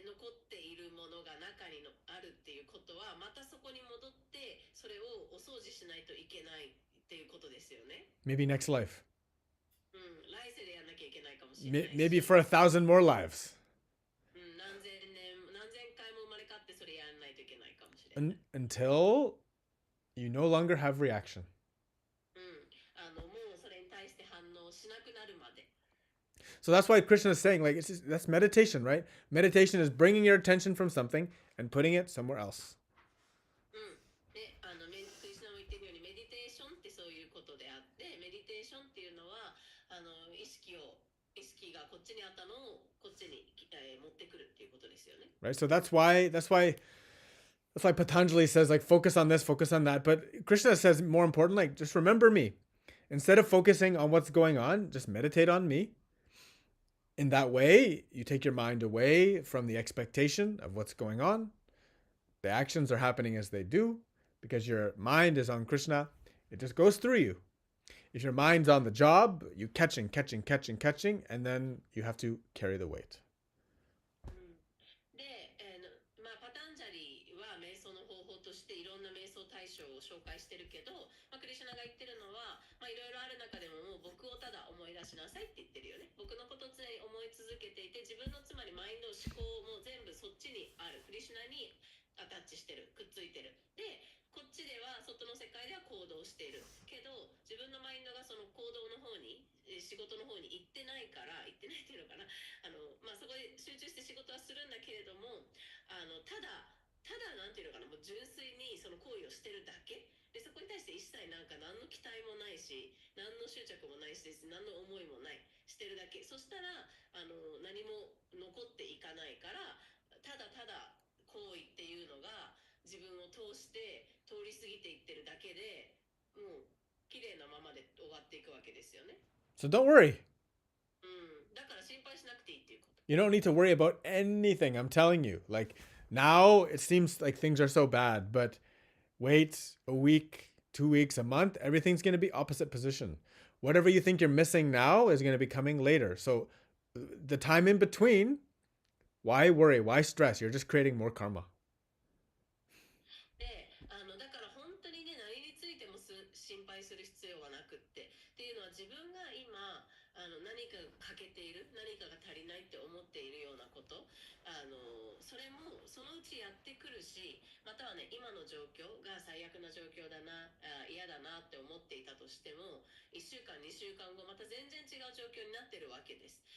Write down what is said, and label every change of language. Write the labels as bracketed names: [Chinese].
[Japanese] っているものが中にあるっていうことは、またそこに戻ってそれをお掃除しないといけないっていうことですよね。 [English] Maybe next life. [Japanese] 来世でやんなきゃいけないかもしれないし、 [English] Maybe for 1,000 more lives. [Japanese] 何千年何千回も生まれ変わってそれやんないといけないかもしれない。 [English] Until you no longer have reaction. [Japanese] もうそれに対して反応しなくなるまで。 [English] So that's why Krishna is saying, like, that's meditation, right? Meditation is bringing your attention from something and putting it somewhere else. [Japanese] でクリスナも言ってるように、メディテーションってそういうことであって、メディテーションっていうのは意識がこっちにあったのをこっちに、持ってくるっていうことですよね。 [English] Right? So that's why Patanjali says, like, focus on this, focus on that. But Krishna says, more important, like, just remember me. Instead of focusing on what's going on, just meditate on me. In that way, you take your mind away from the expectation of what's going on. The actions are happening as they do because your mind is on Krishna. It just goes through you. If your mind's on the job, you catching, and then you have to carry the weight. [Japanese] で、パタンジャリは瞑想の方法としていろんな瞑想対象を紹介してるけど、クリシュナが言ってるのは、いろいろある中でももう僕をただ思い出しなさいって言ってるよね。僕のことを常に思い続けていて、自分のつまりマインド、思考も全部そっちにある。クリシュナにアタッチしてる、くっついてる。で、こっちでは外の世界では行動しているけど、自分のマインドがその行動の方に、仕事の方に行ってないっていうのかな、そこで集中して仕事はするんだけれども、ただなんていうのかな、もう純粋にその行為をしてるだけで、そこに対して一切なんか何の期待もないし、何の執着もないし、何の思いもない、してるだけ。そしたら何も残っていかないから、ただ行為っていうのが自分を通して通り過ぎていってるだけで、もう綺麗なままで終わっていくわけですよね。 [English] So don't worry. [Japanese] だから心配しなくていいっていうこと。 [English] You don't need to worry about anything. I'm telling you. Like, now it seems like things are so bad, but wait a week, 2 weeks, a month, everything's going to be opposite position. Whatever you think you're missing now is going to be coming later. So the time in between, why worry? Why stress? You're just creating more karma. [Japanese] で、だから本当にね、何についても心配する必要はなくっていうのは、自分が今何かが欠けている、何かが足りないって思っているようなこと、それもそのうちやってくるし、またはね、今の状況が最悪な状況だな、嫌だなって思っていたとしても、1週間2週間後また全然違う状況になってるわけです。